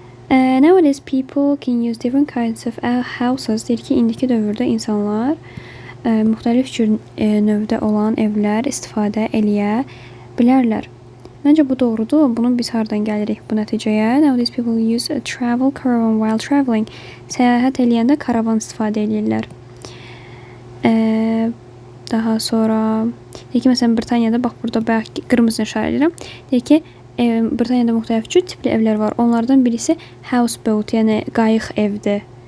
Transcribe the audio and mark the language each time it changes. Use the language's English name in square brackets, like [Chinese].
[English] Nowadays people can use different kinds of houses. [Azerbaijani] Deyir ki, indiki dövrdə insanlar müxtəlif cür növdə olan evlər istifadə eləyə bilərlər. Məncə bu doğrudur. Bunu biz hardan gəlirik bu nəticəyə? [English] Nowadays people use a travel caravan while traveling. [Azerbaijani] Səyahət eləyəndə karavan istifadə edirlər. Daha sonra deyir ki, məsələn, Britaniyada, bax burada bayaq qırmızını işarə edirəm. Deyir ki, Britaniyada müxtəlif cür tipli evlər var. Onlardan birisi houseboat, yəni qayıq evdir.